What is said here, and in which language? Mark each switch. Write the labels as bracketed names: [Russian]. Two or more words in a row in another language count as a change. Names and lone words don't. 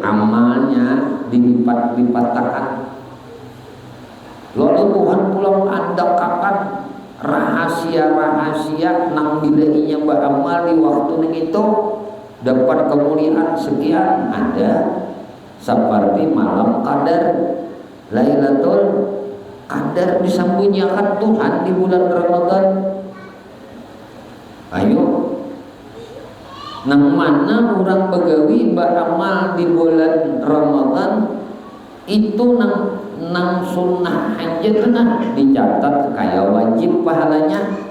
[Banjar] Amalnya dilipat-lipatkan. Lalu Tuhan pulang ada kapan rahasia-rahasia nang bilainya beramal di waktu nang itu dapat kemuliaan sekian, ada seperti malam qadar, Lailatul Qadar disembunyikan Tuhan di bulan Ramadan. Ayo, nang mana orang begawi beramal di bulan Ramadan itu nang sunnah aja tenang dicatat kayak wajib pahalanya.